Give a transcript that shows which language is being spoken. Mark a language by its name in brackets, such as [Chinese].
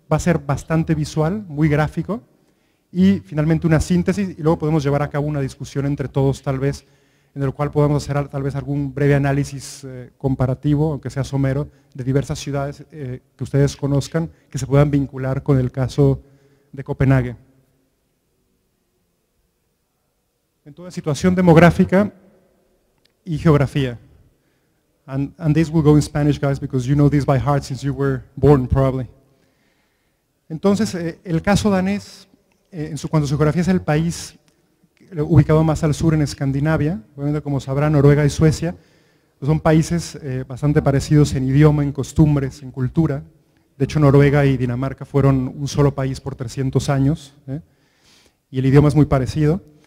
[Spanish] Va a ser bastante visual, muy gráfico, y finalmente una síntesis, y luego podemos llevar a cabo una discusión entre todos tal vez, en el cual podamos hacer tal vez algún breve análisis comparativo, aunque sea somero, de diversas ciudades que ustedes conozcan, que se puedan vincular con el caso de Copenhague. Entonces, situación demográfica y geografía. [English] And this will go in Spanish, guys, because you know this by heart since you were born, probably. [Spanish] Entonces, el caso danés, cuando su geografía es el país ubicado más al sur en Escandinavia, obviamente como sabrán, Noruega y Suecia, son países bastante parecidos en idioma, en costumbres, en cultura. De hecho, Noruega y Dinamarca fueron un solo país por 300 años, y el idioma es muy parecido.